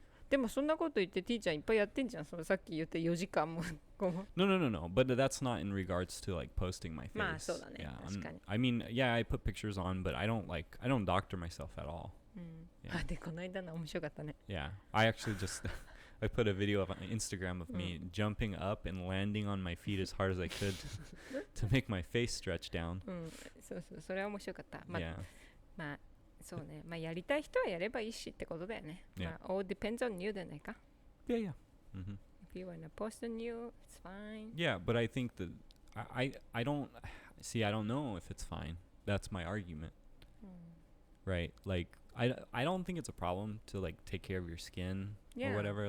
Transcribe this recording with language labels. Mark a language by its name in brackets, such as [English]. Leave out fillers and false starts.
[Japanese] でもそんなこと言ってティーちゃんいっぱいやってんじゃん。そのさっき言って4時間も。 [English] No. But that's not in regards to like posting my face. [Japanese] まあそうだね。確かに。 [English] I mean, yeah, I put pictures on, but I don't doctor myself at all. [Japanese] でこの間の面白かったね。 [English] Yeah, I actually just I put a video on Instagram of me jumping up and landing on my feet as hard as I could to make my face stretch down. [Japanese] そうそれは面白かった。 [English] Yeah. [Japanese] まあそうね。まあやりたい人はやればいいしってことだよね。 [English] Yeah. [Japanese] まあ [English] all depends on you [Japanese] じゃないか。 [English] Yeah. you want to post on you, it's fine. Yeah, but I think that I don't see. I don't know if it's fine. That's my argument, right? Like I don't think it's a problem to like take care of your skin or whatever.